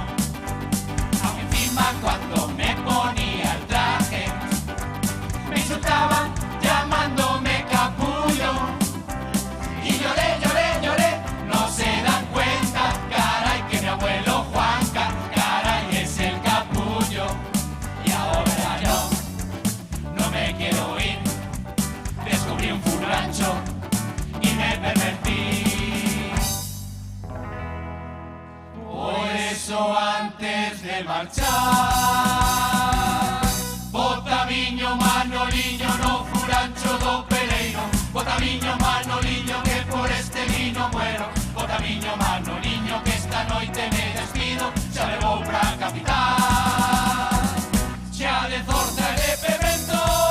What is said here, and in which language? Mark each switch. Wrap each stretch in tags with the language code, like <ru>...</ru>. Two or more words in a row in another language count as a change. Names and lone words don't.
<es>Aunque encima cuando me ponía el traje me insultaban llamándome capullo, y lloré, lloré, lloré, no se dan cuenta, caray, que mi abuelo Juanca, caray, es el capullo. Y ahora no me quiero ir, descubrí un furrancho y me pervertí.</es> <gl>Por eso antes de marchar, bota viño Manoliño, no furancho do Pereiro, bota viño Manoliño,</gl> <es>que por este vino muero,</es> <gl>bota viño Manoliño, que esta noite me despido, xa me vou pra capital, xa de Zorza e de Pemento,</gl>